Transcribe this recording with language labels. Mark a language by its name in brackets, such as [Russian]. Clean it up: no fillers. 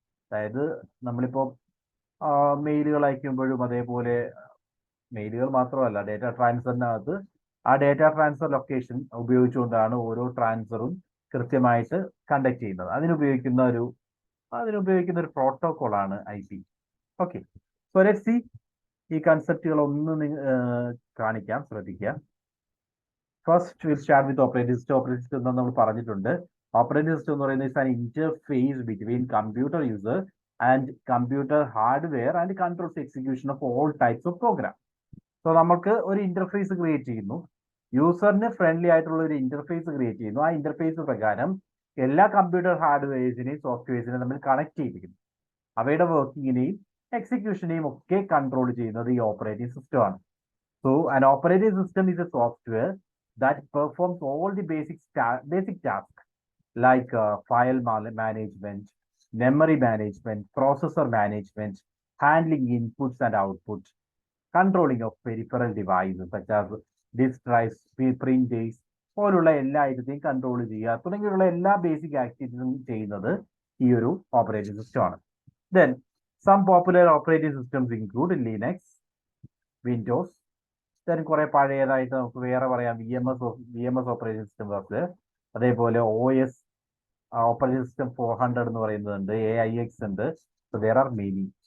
[Malayalam] അതായത് നമ്മളിപ്പോൾ മെയിലുകൾ അയക്കുമ്പോഴും അതേപോലെ മെയിലുകൾ മാത്രമല്ല, ഡേറ്റ ട്രാൻസ്ഫറിനകത്ത് ആ ഡേറ്റ ട്രാൻസ്ഫർ ലൊക്കേഷൻ ഉപയോഗിച്ചുകൊണ്ടാണ് ഓരോ ട്രാൻസ്ഫറും കൃത്യമായിട്ട് കണ്ടക്ട് ചെയ്യുന്നത്. അതിനുപയോഗിക്കുന്ന ഒരു പ്രോട്ടോകോൾ ആണ് IP. [English] Okay, so let's see. [Malayalam] ഈ കൺസെപ്റ്റുകൾ ഒന്ന് കാണിക്കാം, ശ്രദ്ധിക്കുക. [English] First will start with operating system. [Malayalam] Operating system എന്താ നമ്മൾ പറഞ്ഞിട്ടുണ്ട്. [English] operating system [Malayalam] എന്ന് പറയുന്നത് [English] an interface between computer user and computer hardware and controls execution of all types of program. [Malayalam] So നമുക്ക് ഒരു ഇന്റർഫേസ് ക്രിയേറ്റ് ചെയ്യുന്നു, യൂസറിന് ഫ്രണ്ട്ലി ആയിട്ടുള്ള ഒരു ഇന്റർഫേസ് ക്രിയേറ്റ് ചെയ്യുന്നു. ആ ഇന്റർഫേസ് പ്രകാരം എല്ലാ കമ്പ്യൂട്ടർ ഹാർഡ്വെയർസിനെയും സോഫ്റ്റ്വെയർസിനെയും നമ്മൾ കണക്ട് ചെയ്തിരിക്കുന്നു. അവയുടെ വർക്കിങ്ങിനെയും എക്സിക്യൂഷനെയും ഒക്കെ കൺട്രോൾ ചെയ്യുന്നത് ഈ ഓപ്പറേറ്റിംഗ് സിസ്റ്റം ആണ്. [English] so an operating system is a software that performs all the basic tasks like file management, memory management, processor management, handling inputs and outputs, controlling of peripheral devices such as disk drives, printers [Malayalam] പോലുള്ള എല്ലാ ഇതും control ചെയ്യുക തുടങ്ങിയുള്ള എല്ലാ basic ആക്ടിവിറ്റീസും ചെയ്യുന്നത് ഈ ഒരു ഓപ്പറേറ്റിംഗ് സിസ്റ്റം ആണ്. [English] Then some popular operating systems include Linux, Windows. [Malayalam] Then കുറെ പഴയതായിട്ട് നമുക്ക് വേറെ പറയാം VMS ഓപ്പറേറ്റിംഗ് സിസ്റ്റം വർക്ക്. അതേപോലെ OS ഓപ്പറേറ്റിംഗ് സിസ്റ്റം 400 എന്ന് പറയുന്നതുണ്ട്, AIX ഉണ്ട്. [English] So there are many.